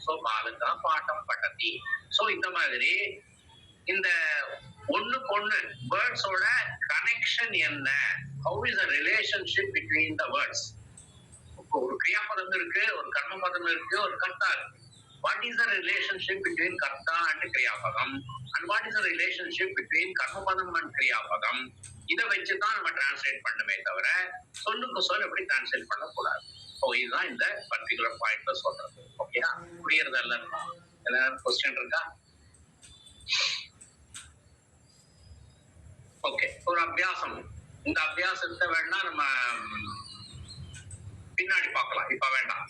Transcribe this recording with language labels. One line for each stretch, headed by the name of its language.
Tamil: So பாலகா bottom படத்தி. So இந்த மாதிரி இந்த ஒண்ணுக்கு வேர்ட்ஸோட கனெக்ஷன் என்ன,
English: how is the relationship between the words.
Tamil: ஒரு கிரியாபதம் இருக்கு, ஒரு கர்மபதம் இருக்கு, ஒரு கர்த்தா இருக்கு.
English: What is the relationship between karta and kriyapadam, and what is the relationship between karmapadam and kriyapadam?
Tamil: இதை வச்சுதான் நம்ம டிரான்ஸ்லேட் பண்ணுமே தவிர சொல்லுக்கு சொல் எப்படி டிரான்ஸ்லேட் பண்ணக்கூடாது. இதுதான் இந்த பர்டிகுலர் பாயிண்ட்ல சொல்றது. ஓகேயா, புரியுறது எல்லாருக்கும்? எல்லாரும் கொஸ்டின் இருக்கா? ஓகே, ஒரு அபியாசம். இந்த அபியாசத்தை வேணா நம்ம பின்னாடி பார்க்கலாம், இப்ப வேண்டாம்.